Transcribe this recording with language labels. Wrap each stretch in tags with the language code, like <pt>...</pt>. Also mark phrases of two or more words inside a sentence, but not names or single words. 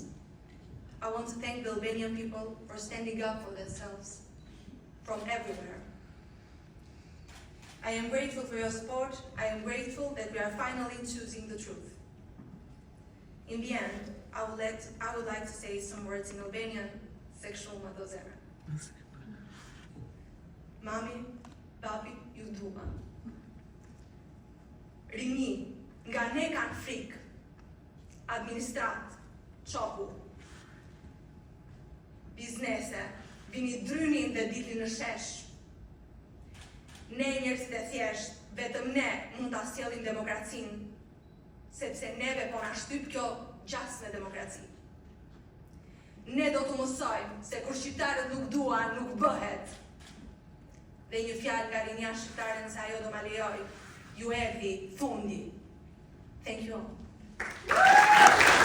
<en>I want to thank the Albanian people for standing up for themselves from everywhere. I am grateful for your support. I am grateful that we are finally choosing the truth. In the end, I would like to say some words in Albanian, sexual madozera.</en> <sq>Mami, papi, ju dua. Rini, nga ne kanë frikë, administrat, çoku, biznese, vini drynin dhe dilni në shesh. Ne njerëzit e thjesht, vetëm ne mund ta sjellim demokracinë, sepse neve po na shtyp kjo gjas me demokraci. Ne do të mësojmë se kur shqiptarët nuk duan, nuk bëhet. Dhe një fjalë nga rinja shqiptare nëse ajo do ma lejoj, ju erdhi fundi.</sq> <en>Thank you all.</en>